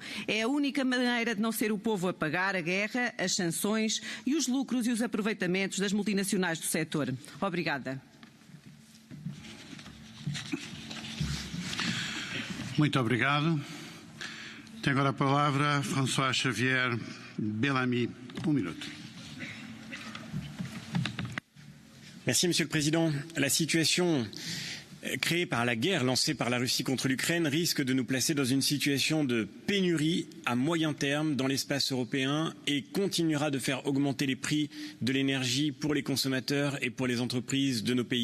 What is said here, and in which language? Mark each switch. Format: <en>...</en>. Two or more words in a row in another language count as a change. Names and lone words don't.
<pt>É a única maneira de não ser o povo a pagar a guerra, as sanções e os lucros e os aproveitamentos das multinacionais do setor. Obrigada. Muito obrigado. Tem agora a palavra François Xavier Bellamy. Minuto.</pt> <fr>Merci, Monsieur le Président. La situation créée par la guerre lancée par la Russie contre l'Ukraine risque de nous placer dans une situation de pénurie à moyen terme dans l'espace européen et continuera de faire augmenter les prix de l'énergie pour les consommateurs et pour les entreprises de nos pays.</fr>